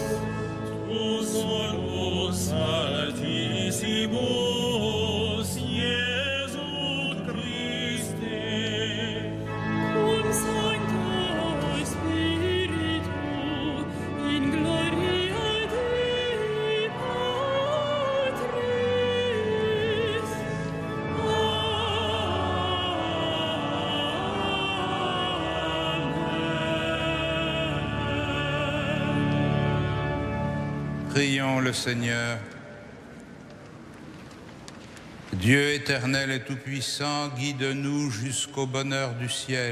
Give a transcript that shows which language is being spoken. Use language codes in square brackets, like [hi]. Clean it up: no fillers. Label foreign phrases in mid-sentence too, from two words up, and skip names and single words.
[la] tu solus altissimus, Iesu Christe. cum Sancto Spiritu, in gloria Dei Patris. Amen. [fr] Prions le Seigneur. Dieu éternel et tout-puissant, guide-nous jusqu'au bonheur du ciel.